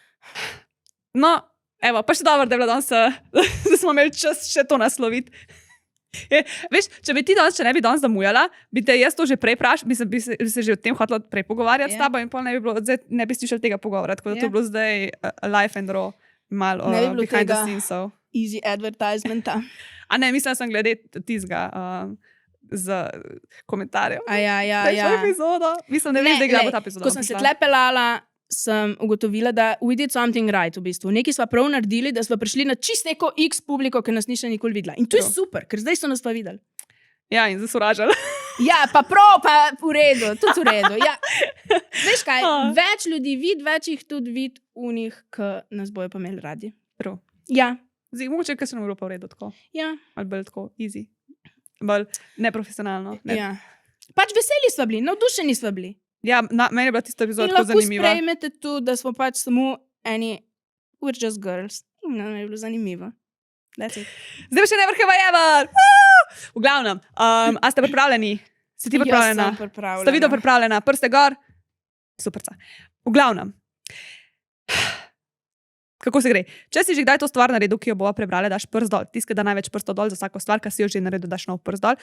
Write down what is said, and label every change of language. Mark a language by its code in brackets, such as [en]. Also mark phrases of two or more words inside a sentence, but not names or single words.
[sl] No, evo, pa še dobro, da je bila danes, da smo imeli čas še to nasloviti. Veš, če ne bi danes zamujala, bi te jaz to že prej vprašala, bi se že o tem hotela prej pogovarjati s tabo in pol ne bi slišali tega pogovora, tako da to je bilo zdaj [en] life and raw, [sl] malo Ne bi bilo [en] behind the [sl] tega. [en] scenesov. Easy advertisementa. [sl] A ne, mislila sem glede tizga z komentarjev. Ja. Prejšnjo epizodo. Mislim, ne vem, zdaj kdaj bo ta epizoda. Ko sem se tle pelala, sem ugotovila, da [en] we did something right [sl] v bistvu. Nekaj smo prav naredili, da smo prišli na čist neko X publiko, ki nas ni še nikoli videla. In to je super, ker zdaj so nas pa videli. Ja, in zdaj so ražali. Ja, pa prav, pa v redu, tudi v redu. Ja. Veš kaj, več ljudi vidi, več jih tudi vidi v njih, ki nas bojo pa imeli radi. Prav. Ja, Zdaj, mogoče, ker se nam bilo pa v redu tako. ja, Ali bolj tako, easy. Bolj neprofesionalno. Ne. ja. Pač veseli smo bili, navdušeni smo bili. Ja, meni je bila tista epizoda In tako lahko zanimiva. sprejmete tudi, da smo pač samo eni, [en] we're just girls. [sl] In nam je bilo zanimivo. [en] That's it. [sl] Zdaj pa še ne vrheva ever! V glavnem, a ste pripravljeni? Si ti pripravljena? Jaz sem pripravljena. Sta video pripravljena? Prste gor? Superca. V glavnem. Kako se gre? Če si že kdaj to stvar naredil, ki jo bova prebrala, daš prst dol. Tisti, da največ prstov dol za vsako stvar, ki si jo že naredil, daš nov prst dol.